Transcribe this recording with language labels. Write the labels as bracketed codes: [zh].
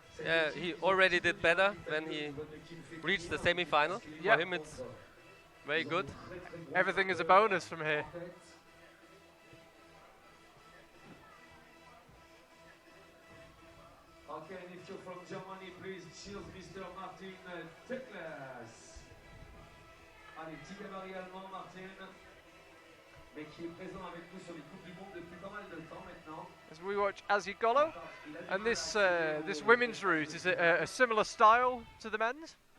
[en] Yeah, he already did better when he reached the semi-final. Yep. For him it's very good. Everything is a bonus from here. Okay, and if you're from Germany, please cheers Mr. Martin Tekles. [fr] Allez, petit gabarit allemand, Martin, mais qui est présent avec nous sur les Coupes du Monde depuis pas mal de temps maintenant. [en] As we watch Azigolo, and this this women's route, is it a similar style to the men's?